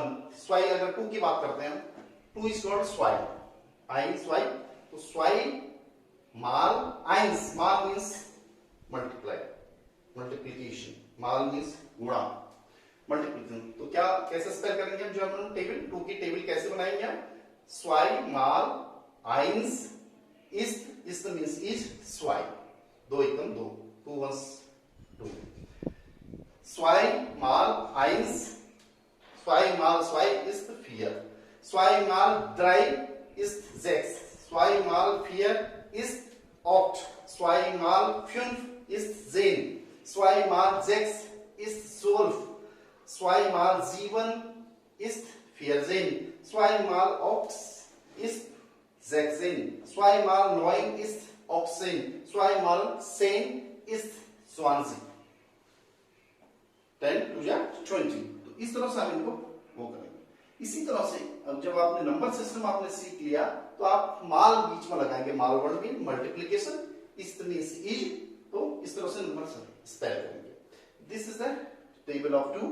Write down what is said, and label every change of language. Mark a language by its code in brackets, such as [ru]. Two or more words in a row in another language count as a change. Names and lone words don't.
[hi] स्वाई अगर 2 की बात करते हैं, 2 [en] is called [hi] स्वाई. [de] eins, zwei, तो स्वाई mal 1. [en] mal means multiplication. mal means गुणा, मल्टीप्लिकेशन. [hi] तो क्या कैसे स्पेल करेंगे हम [en] German table [hi] 2 की टेबल कैसे बनाएंगे हम. [de] zwei mal 1 ist [en] means is [de] zwei. 2 एकदम 2, 2 ones 2. zwei mal 1, 2 mal 2 ist 4. 2 mal 3 ist 6. 2 mal 4 ist 8. 2 mal 5 ist 10. 2 mal 6 ist 12. 2 mal 7 ist 14. 2 mal 8 ist 16. 2 mal 9 ist 18. 2 mal 10 ist 20. 10 to 20. [hi] तो इस तरह से हम इनको वो करेंगे. इसी तरह से अब जब आपने [en] number system [hi] आपने सीख लिया तो आप माल बीच में लगाएंगे. माल वर्ड में मल्टीप्लिकेशन, इस तरह से इज, तो इस तरह से नंबर स्पेल करेंगे. [en] This is the table of 2.